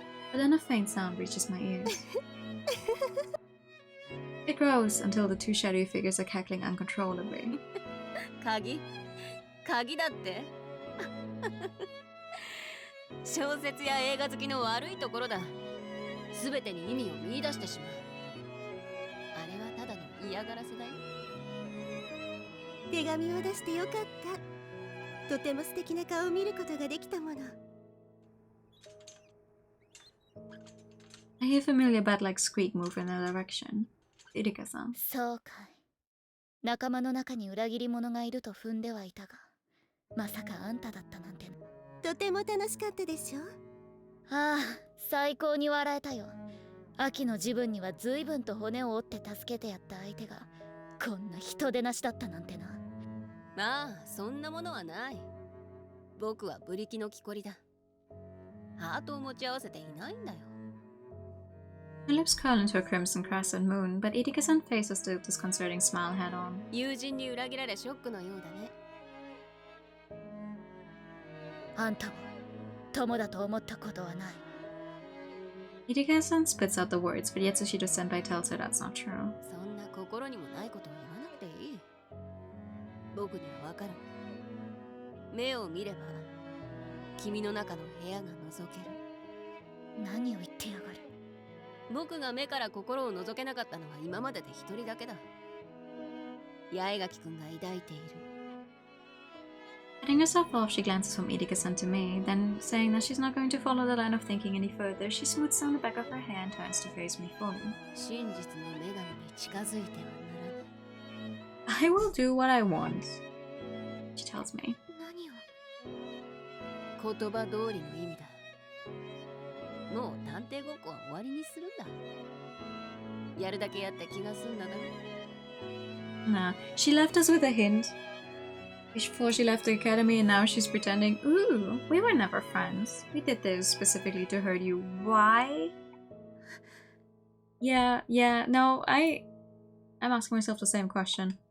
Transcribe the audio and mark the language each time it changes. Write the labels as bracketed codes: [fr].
[en] But then a faint sound reaches my ears. It grows until the two shadowy figures are cackling uncontrollably. [ja] 鍵だって小説や映画好きの悪いところだ。全てに意味を見出してしまう。あれはただの嫌がらせだよ。手紙を出してよかった。とても素敵な顔を見ることができたもの。 [en] I hear a familiar bat-like squeak move in their direction. Irika-san. [ja] そうかい。仲間の中に裏切り者がいると踏んではいたが、まさかあんただったなんて。とても楽しかったでしょ。ああ、最高に笑えたよ。秋の自分には随分と骨を折って助けてやった相手がこんな人でなしだったなんてな。まあそんなものはない。僕はブリキの木こりだ。ハートを持ち合わせていないんだよ。 [en] Her lips curl into a crimson crescent moon, but Irika-san's face was the disconcerting smile head on. [ja] 友人に裏切られショックのようだね。あんたも友だと思ったことはない。 [en] Irika-san spits out the words, but Yatsushiro-senpai tells her that's not true. [ja] そんな心にもないことを言わなくていい。僕にはわかる。目を見れば君の中の部屋が覗ける。何を言ってやがる。僕が目から心を覗けなかったのは今までで一人だけだ。八重垣くんが抱いている。 [en] Cutting herself off, she glances from Irika-san to me, then, saying that she's not going to follow the line of thinking any further, she smooths down the back of her hair and turns to face me fully. [ja] 真実の女神に近づいてはならない。 [en] I will do what I want, she tells me. [ja] 何を。言葉通りの意味だ。もう探偵ごっこは終わりにするんだ。やるだけやって気が済んだだろ。 [en] Nah, she left us with a hint. Before she left the academy, and now she's pretending, ooh, we were never friends. We did this specifically to hurt you. Why? Yeah, no, I'm asking myself the same question.